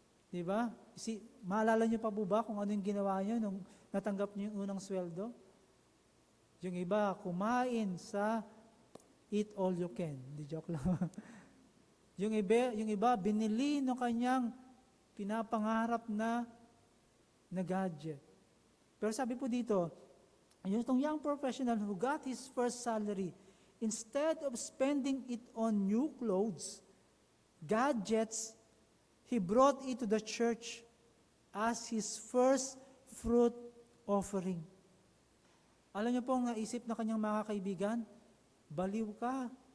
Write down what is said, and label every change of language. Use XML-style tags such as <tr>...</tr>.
<tl>Diba? Maalala nyo pa po ba kung ano yung ginawa nyo nung natanggap nyo yung unang sweldo? Yung iba, kumain sa</tl> <en>eat all you can.</en> <tl>Di joke lang. yung iba, binili ng kanyang pinapangarap na gadget. Pero sabi po dito,</tl> <en>yung young professional who got his first salary, instead of spending it on new clothes, gadgets, he brought it to the church as his first fruit offering.</en> <tl>Alam niyo po ang naisip na kanyang mga kaibigan, baliw ka.</tl>